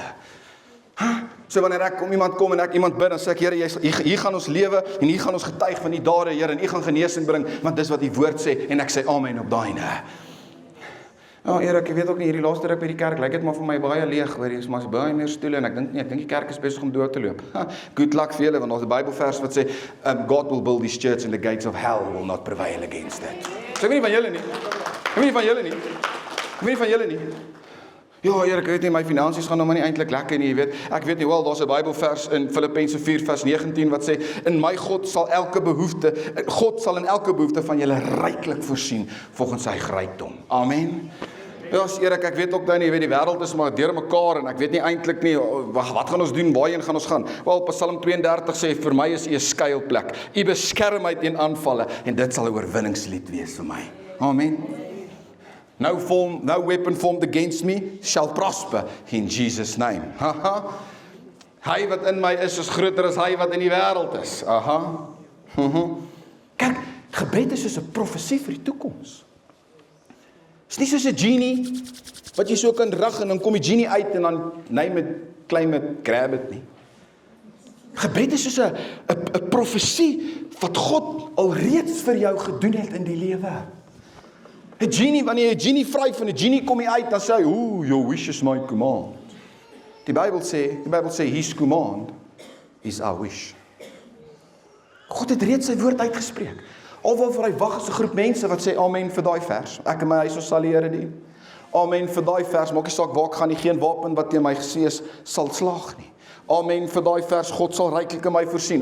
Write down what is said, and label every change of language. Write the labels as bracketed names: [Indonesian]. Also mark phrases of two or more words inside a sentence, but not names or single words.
[Afrikaans] So wanneer ek om iemand kom en ek iemand bid, dan sê ek, Here, hier gaan ons lewe, en hier gaan ons getuig van die dade, Here, en U gaan genesing bring, want dis wat die woord sê, en ek sê amen op daai ne. Ja, Erik, ek weet ook nie, hierdie laaste ruk by die kerk, lyk dit maar vir my baie leeg, hoor, hier is maar baie meer stoele, en ek dink die kerk is besig om dood te loop. [English] Good luck [Afrikaans] vir julle, want daar's 'n Bybelvers wat sê, [English] God will build his church and the gates of hell will not prevail against it. [Afrikaans] So ek weet nie van julle nie. Ek weet nie van julle nie. Ja, Erik, ek weet nie, my finansies gaan nou maar nie eintlik lekker nie, jy weet. Ek weet nie, wel, daar's 'n Bybelvers in Filippense 4 vers 19 wat sê, in my God sal in elke behoefte van julle ryklik voorsien, volgens sy rykdom. Amen. Ja, Erik, ek weet ook nou nie, jy weet, die wêreld is maar deur mekaar, en ek weet nie eintlik nie, wat gaan ons doen, waarheen gaan ons gaan? Wel, Psalm 32 sê, vir my is U 'n skuilplek, U beskerm my teen aanvalle, en dit sal 'n oorwinningslied wees vir my. Amen. [English] No weapon formed against me shall prosper in Jesus' name. [Afrikaans] Hy wat in my is groter as hy wat in die wêreld is. Kyk, gebed is soos 'n profesie vir die toekoms. Is nie soos 'n genie, wat jy so kan rig, en dan kom die genie uit, en dan [English] claim it, grab it [Afrikaans] nie. Gebed is soos 'n profesie, wat God alreeds vir jou gedoen het in die lewe. 'n genie, wanneer jy 'n genie vryf, en 'n genie kom hier uit, dan sê hy, [English] your wish is my command. [Afrikaans] Die Bybel sê, [English] his command is our wish. [Afrikaans] God het reeds sy woord uitgespreek. Alwaarvoor hy wag is 'n groep mense wat sê amen vir daai vers. Ek en my huis, ons sal die Here dien. Amen vir daai vers. Maak nie saak waar ek gaan nie, geen wapen wat teen my gesees sal slaag nie. Amen vir daai vers. God sal ryklik in my voorsien.